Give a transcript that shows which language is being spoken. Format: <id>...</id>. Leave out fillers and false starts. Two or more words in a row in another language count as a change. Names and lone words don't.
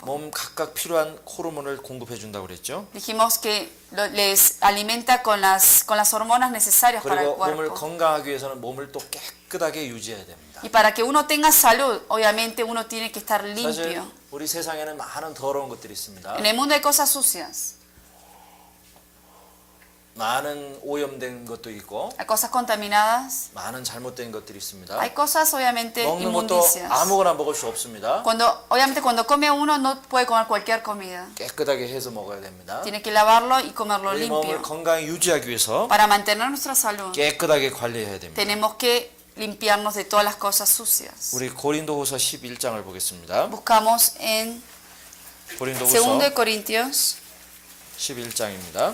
<ko>몸 각각 필요한 호르몬을 공급해 준다고 그랬죠.</ko> <es>Dijimos que les alimenta con las hormonas necesarias para el</es> <ko>그리고 몸을</ko> <es>cuerpo.</es> <ko>건강하기 위해서는 몸을 또 깨끗하게 유지해야 됩니다.</ko> <es>Y para que uno tenga salud, obviamente uno tiene que estar</es> <ko>사실</ko> <es>limpio.</es> <ko>우리 세상에는 많은 더러운 것들이 있습니다.</ko> <es>En el mundo hay cosas sucias,</es> <ko>많은 오염된 것도 있고</ko> <es>hay cosas contaminadas,</es> <ko>많은 잘못된 것들이 있습니다.</ko> <es>hay cosas obviamente</es> <ko>먹는 것도</ko> <es>inmundicias.</es> <ko>아무거나 먹을 수 없습니다.</ko> <es>Obviamente cuando come uno no puede comer cualquier comida.</es> <ko>깨끗하게 해서 먹어야 됩니다.</ko> <es>Tiene que lavarlo y comerlo</es> <ko>우리 몸을</ko> <es>limpio.</es> <ko>건강히 유지하기 위해서</ko> <es>Para mantener nuestra salud,</es> <ko>깨끗하게 관리해야 됩니다.</ko> <es>tenemos que limpiarnos de todas las cosas sucias.</es> <ko>우리 고린도후서 11장을 보겠습니다.</ko> <es>Buscamos en 2</es> <ko>고린도후서</ko> <es>de Corintios,</es> <ko>11장입니다.</ko>